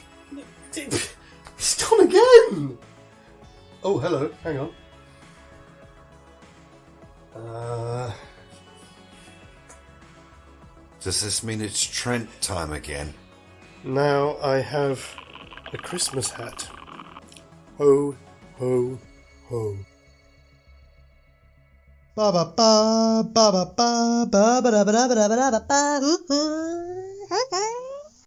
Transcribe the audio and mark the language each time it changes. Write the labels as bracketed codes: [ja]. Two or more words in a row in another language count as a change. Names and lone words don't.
[en] It's gone again! Oh, hello, hang on. Does this mean it's Trent time again? Now I have a Christmas hat. Ho, ho, ho. Ba ba ba ba ba ba ba ba ba ba ba ba ba ba.